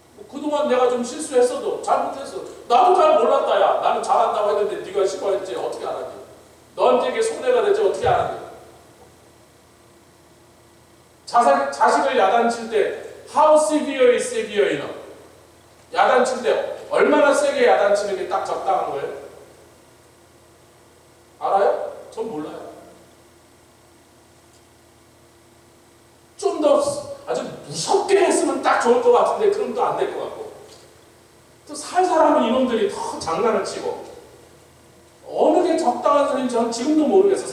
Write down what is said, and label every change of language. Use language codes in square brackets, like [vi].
[ko] 그동안 내가 좀 실수했어도 잘못했어. 나도 잘 몰랐다. 야 나는 잘한다고 했는데 네가 싫어했지 어떻게 알았니? 너한테 이게 손해가 되지 어떻게 알았니? 자식을 야단칠 때 [en] How severe is severe enough? [ko] 야단칠 때 얼마나 세게 야단치는 게 딱 적당한 거예요? 알아요? 전 몰라요. 좀 더 아주 무섭게 했으면 딱 좋을 것 같은데 그럼 또 안 될 것 같고, 또 살살하면 이놈들이 더 장난을 치고, 어느 게 적당한 소리인지 전 지금도 모르겠어.